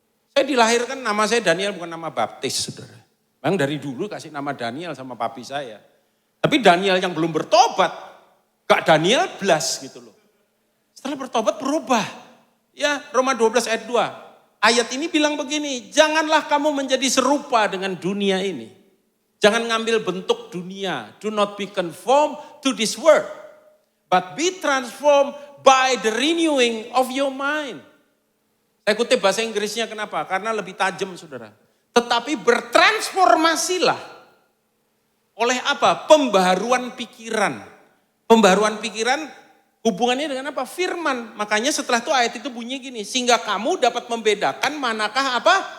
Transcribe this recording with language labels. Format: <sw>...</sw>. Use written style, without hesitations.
<id>Saya dilahirkan nama saya Daniel bukan nama baptis, saudara. Memang dari dulu kasih nama Daniel sama papi saya. Tapi Daniel yang belum bertobat, gak Daniel Blas gitu loh. Setelah bertobat berubah. Ya Roma 12 ayat 2. Ayat ini bilang begini, janganlah kamu menjadi serupa dengan dunia ini. Jangan ngambil bentuk dunia.</id> <en>Do not be conformed to this world. But be transformed by the renewing of your mind.</en> <id>Saya kutip bahasa Inggrisnya kenapa? Karena lebih tajam saudara. Tetapi bertransformasilah oleh apa? Pembaharuan pikiran. Pembaharuan pikiran hubungannya dengan apa? Firman. Makanya setelah itu ayat itu bunyi gini. Sehingga kamu dapat membedakan manakah apa?</id>